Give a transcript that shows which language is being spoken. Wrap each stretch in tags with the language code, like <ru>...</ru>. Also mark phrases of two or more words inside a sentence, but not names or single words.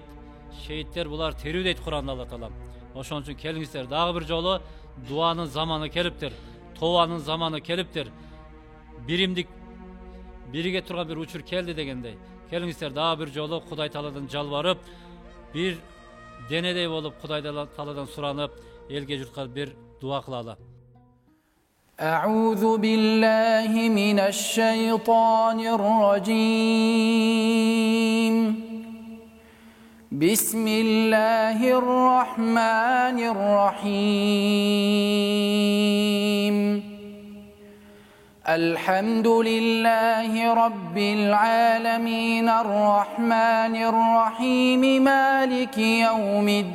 <ky>Шейиттер булар тирүү дейт Куранда Алла Таала. Ошон үчүн келиңиздер, дагы бир жолу дуанын заманы келиптир, тообанын заманы келиптир. Биримдик бириге турган бир учур келди дегендей. Келиңиздер, дагы бир жолу Кудай Тааладан жалбарып, бир денедей болуп Кудай Тааладан суранып, элге журтка бир дуа кылалы.</ky> <ar>أعوذ بالله من الشيطان الرجيم بسم الله الرحمن الرحيم الحمد لله رب العالمين الرحمن الرحيم مالك يوم</ar>